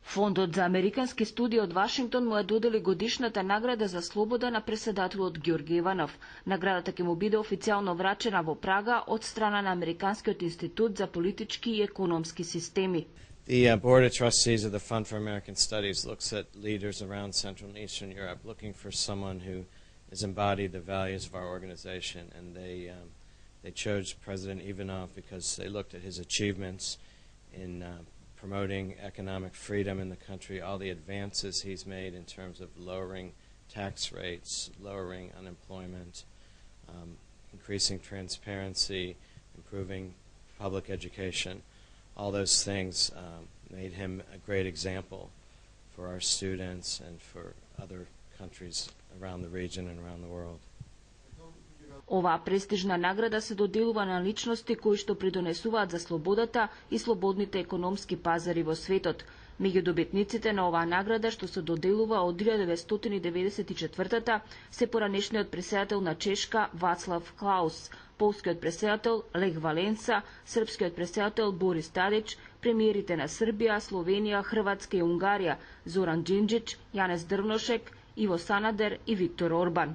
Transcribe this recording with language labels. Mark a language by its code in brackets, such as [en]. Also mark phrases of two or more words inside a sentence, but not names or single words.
[mk] Фондот за американски студии од Вашингтон му ја додели годишната награда за слобода на преседателот Ѓорги Иванов. Наградата ќе му биде официјално врачена во Прага од страна на Американскиот институт за политички и економски системи. [en] The Board of Trustees of the Fund for American Studies looks at leaders around Central and Eastern Europe, looking for someone who has embodied the values of our organization, and they chose President Ivanov because they looked at his achievements in promoting economic freedom in the country, all the advances he's made in terms of lowering tax rates, lowering unemployment, increasing transparency, improving public education. All those things made him a great example for our students and for other countries around the region and around the world. [mk] Оваа престижна награда се доделува на личности кои што придонесуваат за слободата и слободните економски пазари во светот. Меѓу добитниците на оваа награда што се доделува од 1994 се поранешниот преседател на Чешка Вацлав Клаус, полскиот преседател Лех Валенса, српскиот преседател Борис Тадич, премиерите на Србија, Словенија, Хрватска и Унгарија Зоран Џинџич, Јанес Дрвношек, Иво Санадер и Виктор Орбан.